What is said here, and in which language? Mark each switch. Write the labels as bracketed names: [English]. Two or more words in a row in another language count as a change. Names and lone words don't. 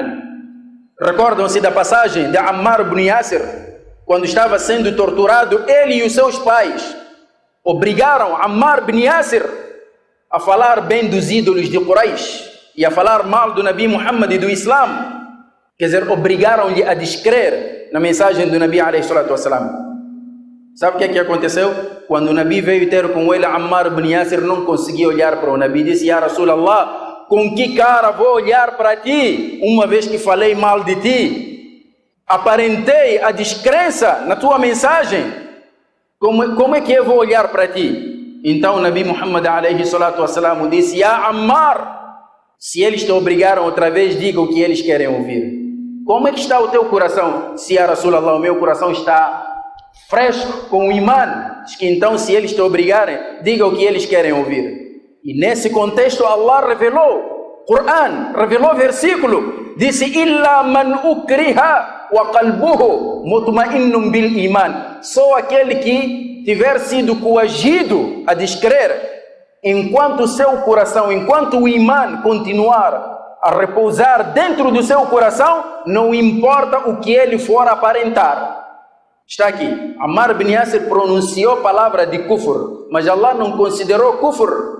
[Portuguese] Recordam-se da passagem de Ammar ibn Yasir, quando estava sendo torturado, ele e os seus pais obrigaram Ammar ibn Yasir a falar bem dos ídolos de Quraysh e a falar mal do Nabi Muhammad e do Islã. Quer dizer, obrigaram-lhe a descrer na mensagem do Nabi [Arabic] عليه الصلاة والسلام. [Portuguese] Sabe o que aconteceu? Quando o Nabi veio ter com ele, Ammar ibn Yasir não conseguia olhar para o Nabi. Disse: [Arabic] يا رسول الله, [Portuguese] com que cara vou olhar para ti, uma vez que falei mal de ti? Aparentei a descrença na tua mensagem. Como é que eu vou olhar para ti? Então o Nabi Muhammad [Arabic] عليه الصلاة والسلام [Portuguese] disse: Ya Ammar, se eles te obrigaram outra vez, diga o que eles querem ouvir. Como é que está o teu coração? Se [Arabic] يا رسول الله, [Portuguese] o meu coração está fresco com o imã. Diz que então, se eles te obrigarem, diga o que eles querem ouvir. E nesse contexto Allah revelou Quran, revelou versículo, disse: [Arabic] إلا من أكره وقلبه مطمئن بالإيمان. [Portuguese] Só aquele que tiver sido coagido a descrer, enquanto o seu coração, enquanto o imã continuar a repousar dentro do seu coração, não importa o que ele for aparentar. Está aqui, Ammar ibn Yasir pronunciou a palavra de kufr, mas Allah não considerou kufr.